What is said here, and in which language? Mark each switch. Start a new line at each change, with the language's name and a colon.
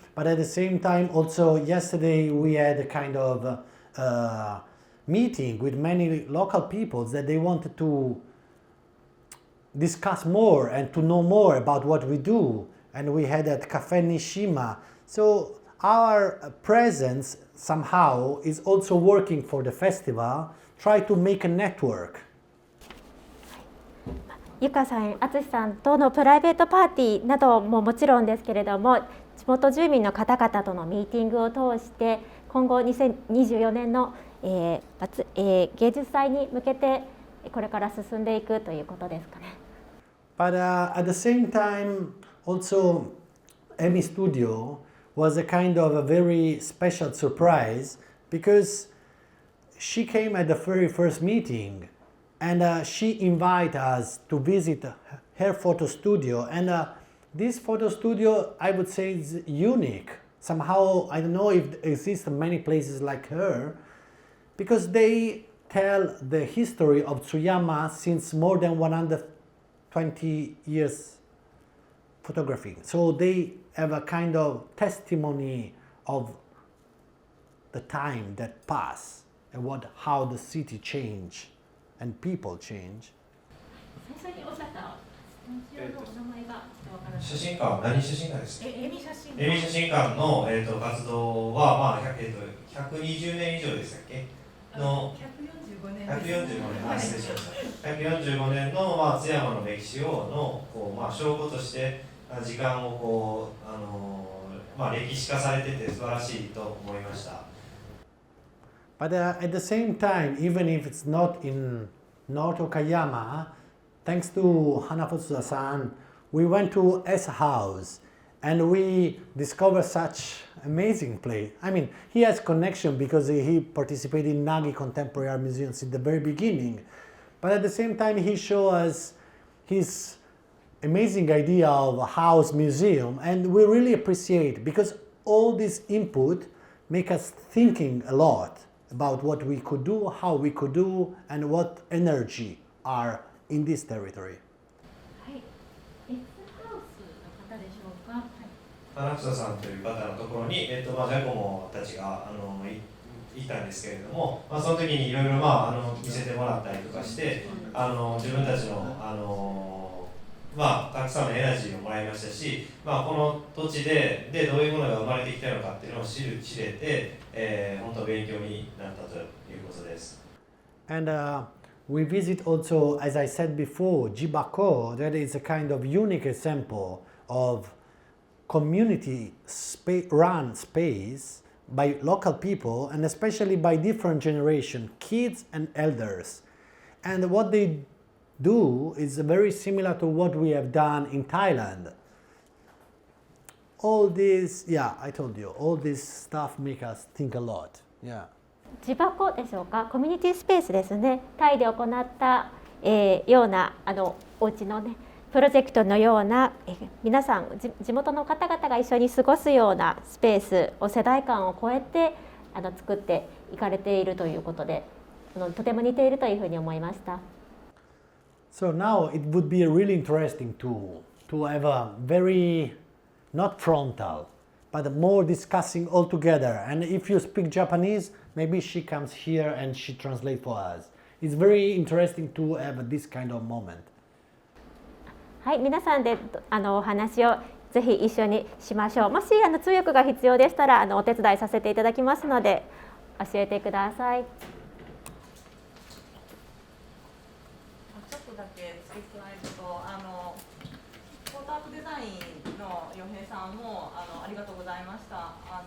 English: But at the same time, also yesterday we had a kind of meeting with many local peoples that they wanted to discuss more and to know more about what we do. And we had at Cafe Nishima. So our presence somehow is also working for the festival, try to make a network.
Japanese: ゆかさん、あつしさんとのプライベートパーティーなどももちろんですけれども、地元住民の方々とのミーティングを通して今後2024年の、芸術祭に向けてこれから進んでいくということですかね。
English: But at the same time, also Emi Studio was a kind of a very special surprise because she came at the very first meeting and she invited us to visit her photo studio. And this photo studio, I would say, is unique. Somehow, I don't know if there exist many places like her, because they tell the history of Tsuyama since more than 120 years photography. So they have a kind of testimony of the time that passed and how the city changed and people change.
Japanese: 最初におっしゃったスタジオのお名前がわからない。写真館、何写真館ですか？エミ写真エミ写真館の、活動は、まあ120年以上でしたっけの 145年 145年、失礼しました145年の、まあ、津山の歴史をこう、まあ、証拠として時間をこう、まあ、歴史化されてて素晴らしいと思いました。
English: But at the same time, even if it's not in North Okayama, thanks to Hanafusa-san, we went to S House and we discovered such amazing place. I mean, he has connection because he participated in Nagi Contemporary Art Museums in the very beginning. But at the same time, he showed us his amazing idea of a house museum, and we really appreciate because all this input make us thinking a lot about what we could do, how we could do, and what energy are in this territory.
Japanese: はい、Sハウスの方でしょうか。はい。花房さんという方のところに、まあ、ジャコモたちがいたんですけれども、まあ、その時にいろいろ見せてもらったりとかして自分たちの、まあ、たくさんのエナジーをもらいましたし、まあ、この土地でどういうものが生まれてきたのかっていうのを知れて、本当勉強になったということです。
English: And we visit also, as I said before, Jibako, that is a kind of unique example of community run space by local people and especially by different generation, kids and elders. And what they do is very similar to what we have done in Thailand. All this, yeah, I told you, all this stuff make us think a lot. Yeah.
Japanese: 地箱でしょうか、コミュニティスペースですね。タイで行った、ようなお家のねプロジェクトのような、皆さん地元の方々が一緒に過ごすようなスペースを世代間を超えて作っていかれているということで、とても似ているというふうに思いました。
English: So now it would be really interesting to have a very not frontal, but more discussing all together. And if you speak Japanese, maybe she comes here and she translates for us. It's very interesting to have this kind of moment.
Japanese: はい、皆さんでお話をぜひ一緒にしましょう。もし通訳が必要でしたらお手伝いさせていただきますので教えてください。ちょっとだけ付け加えるとポートアートデザインの洋平さんもありがとうございました。